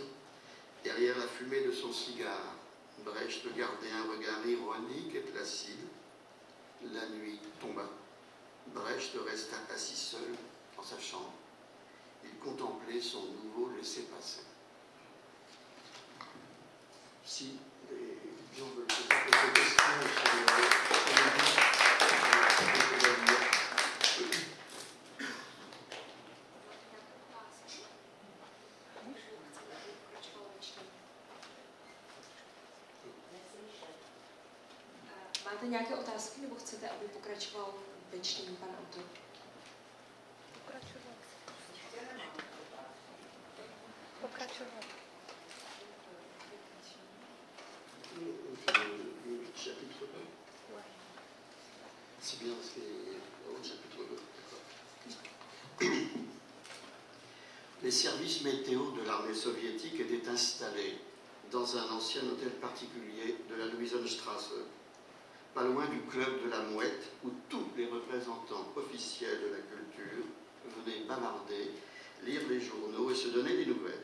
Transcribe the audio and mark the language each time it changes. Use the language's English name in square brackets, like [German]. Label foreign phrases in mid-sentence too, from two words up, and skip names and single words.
[French] Derrière la fumée de son cigare, Brecht gardait un regard ironique et placide. La nuit tomba. Brecht resta assis seul dans sa chambre. Il contemplait son nouveau laissez-passer. Si les gens veulent poser quelques questions sur [Czech] Máte nějaké otázky, nebo chcete, aby pokračoval ve čtení pan autor? Pokračovat. [French] Chapitre 2. C'est bien, c'est au chapitre 2. Les services météo de l'armée soviétique étaient installés dans un ancien hôtel particulier de la Luisenstraße, pas loin du club de la Mouette, où tous les représentants officiels de la culture venaient bavarder, lire les journaux et se donner des nouvelles.